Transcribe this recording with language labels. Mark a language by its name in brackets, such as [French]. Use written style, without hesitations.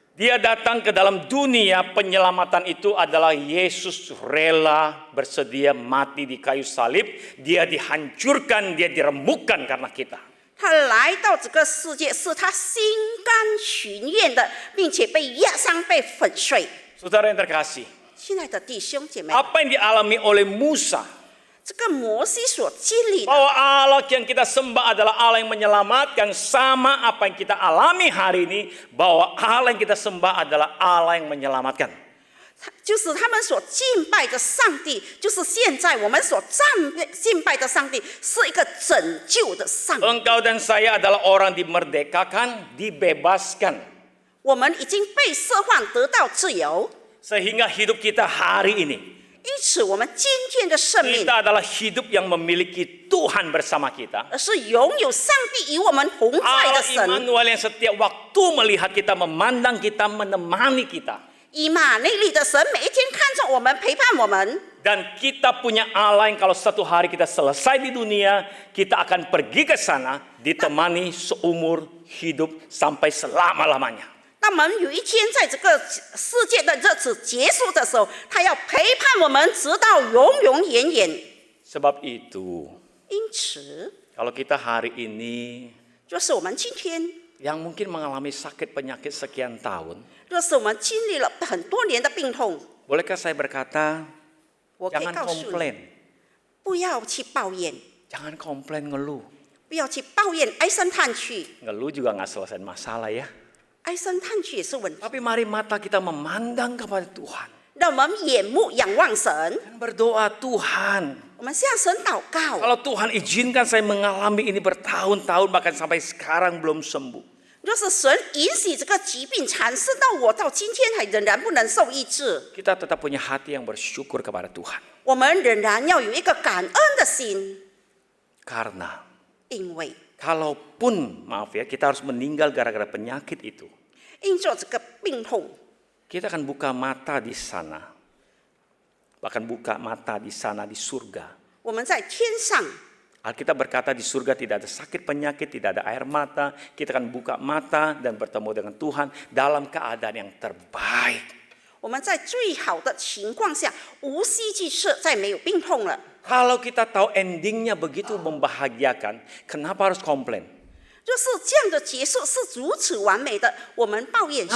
[Indonesian] Dia datang ke dalam dunia, penyelamatan itu adalah Yesus rela bersedia mati di kayu salib. Dia dihancurkan, dia diremukkan karena kita. [Chinese] 他来到这个世界，是他心甘情愿的，并且被压伤、被粉碎。 [Indonesian] Saudara yang terkasih, [Chinese] 亲爱的弟兄姐妹， [Indonesian] apa yang dialami oleh Musa, [Chinese] 这个摩西所经历的， [Indonesian] bahwa Allah yang kita sembah adalah Allah yang menyelamatkan, sama apa yang kita alami hari ini, bahwa Allah yang kita sembah adalah Allah yang menyelamatkan. [Chinese] 就是他们所敬拜的上帝，就是现在我们所敬拜的上帝，是一个拯救的上帝。 [Indonesian] Engkau dan saya adalah orang dimerdekakan, dibebaskan. [Chinese] 我们已经被释放，得到自由， [Indonesian] Sehingga hidup kita hari ini, [Chinese] 因此我们今天的生命， [Indonesian] kita adalah hidup yang memiliki Tuhan bersama kita. [Chinese] 而是拥有上帝与我们同在 [Indonesian] Allah [Chinese] 的神。 [Indonesian] Immanuel yang setiap waktu melihat kita, memandang kita, menemani kita. [Chinese] 以马内利的神每一天看着我们，陪伴我们。 [Indonesian] Dan kita punya Allah yang kalau satu hari kita selesai di dunia, kita akan pergi ke sana, ditemani seumur hidup sampai selama-lamanya. [Chinese] 当我们有一天在这个世界的日子结束的时候，他要陪伴我们直到永永远远。 [Indonesian] Sebab itu, [Chinese] 因此， [Indonesian] kalau kita hari ini [Chinese] 就是我们今天， [Indonesian] yang mungkin mengalami sakit penyakit sekian tahun, [Chinese] 就是我们经历了很多年的病痛， [Indonesian] bolehkah saya berkata, [Chinese] 我可以 [Indonesian] jangan [Chinese] 告诉你， [Indonesian] komplain, [Chinese] 不要去抱怨， [Indonesian] jangan komplain ngeluh. [Chinese] 不要去抱怨，唉声叹气， [Indonesian] Ngeluh juga nggak selesai masalah ya. [Chinese] 唉声叹气也是问题。 [Indonesian] Tapi mari mata kita memandang kepada Tuhan. [Chinese] 让我们眼目仰望神， [Indonesian] Dan berdoa, Tuhan, [Chinese] 我们向神祷告。 [Indonesian] kalau Tuhan izinkan saya mengalami ini bertahun-tahun bahkan sampai sekarang belum sembuh. [Chinese] 若是神允许这个疾病缠身到我，到今天还仍然不能受医治， [Indonesian] Kita tetap punya hati yang bersyukur kepada Tuhan. [Chinese] 我们仍然要有一个感恩的心， [Indonesian] Karena [Chinese] 因为 [Indonesian] kalaupun, maaf ya, kita harus meninggal gara-gara penyakit itu, [Chinese] 因着这个病痛， [Indonesian] kita akan buka mata di sana. Bahkan buka mata di sana di surga. [Chinese] 我们在天上， [Indonesian] Alkitab berkata di surga tidak ada sakit penyakit, tidak ada air mata. Kita akan buka mata dan bertemu dengan Tuhan dalam keadaan yang terbaik. [Chinese] 我们在最好的情况下，无希冀事，再没有病痛了。 [Indonesian] Kalau kita tahu endingnya begitu membahagiakan, kenapa harus komplain? [Chinese] 若是这样的结束是如此完美的，我们抱怨什